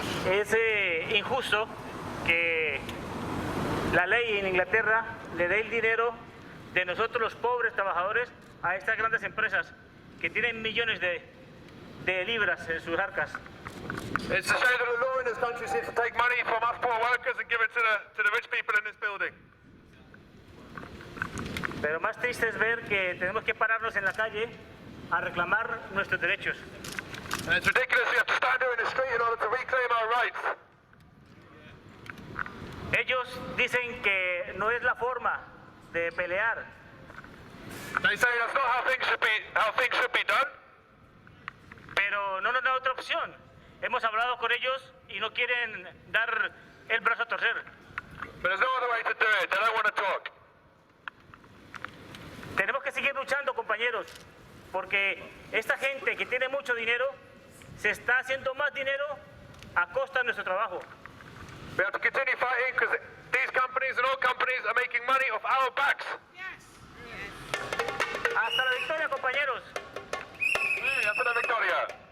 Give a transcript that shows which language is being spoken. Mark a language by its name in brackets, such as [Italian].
[Spanish] Es injusto que la ley en Inglaterra le dé el dinero de nosotros los pobres trabajadores a estas grandes empresas que tienen millones de libras en sus arcas. [English] It's a shame that the law in this country seems to take money from us poor workers and give it to the rich people in this building. [Spanish] Pero más triste es ver que tenemos que pararnos en la calle a reclamar nuestros derechos. [English] And it's ridiculous we have to stand here in the street in order to reclaim our rights. [Spanish] Ellos dicen que no es la forma de pelear. [English] They say that's not how things should be done. [Spanish] Pero no nos da otra opción. Hemos hablado con ellos y no quieren dar el brazo a torcer. [English] But there's no other way to do it. They don't want to talk. [Spanish] Tenemos que seguir luchando, compañeros, porque esta gente que tiene mucho dinero se está haciendo más dinero a costa de nuestro trabajo. [English] We have to continue fighting because these companies and all companies are making money off our backs. [Spanish] Hasta la victoria, compañeros. Hey, hasta la victoria.